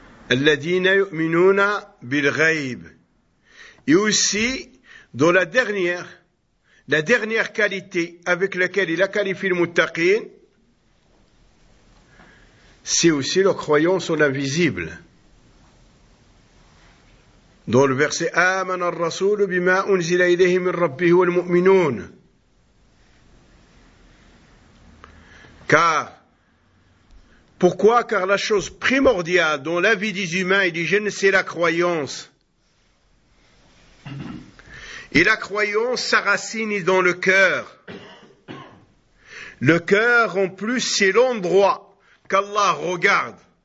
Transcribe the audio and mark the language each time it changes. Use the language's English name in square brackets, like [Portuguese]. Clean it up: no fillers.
[Arabic] الَّذِينَ يُؤْمِنُونَ بِالْغَيْبِ. [French] Et aussi, dans la dernière qualité avec laquelle il a qualifié le muttaqin, c'est aussi leur croyance en l'invisible. Dans le verset [Arabic] « آمن الرسول بما أنزل إليه من ربه والمؤمنون » [French] Car, pourquoi? Car la chose primordiale dans la vie des humains et des jeunes, c'est la croyance. Et la croyance s'enracine dans le cœur. Le cœur, en plus, c'est l'endroit qu'Allah regarde.